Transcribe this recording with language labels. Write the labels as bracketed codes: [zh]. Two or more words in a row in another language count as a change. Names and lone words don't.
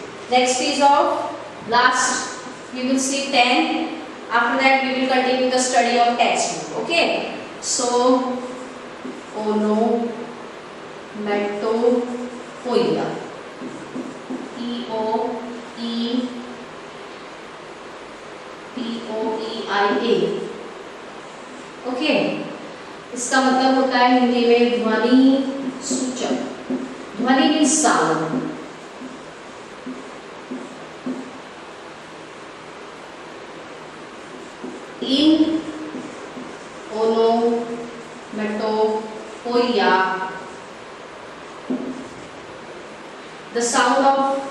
[en] Next is of last. We will see 10. After that, we will continue the study of textbook. Okay. So, onomatopoeia. E-O-E-P-O-E-I-A. [hi] ओके, इसका मतलब होता है हिंदी में ध्वनि सूचक. ध्वनि [en] means sound. In onomatopoeia, the sound of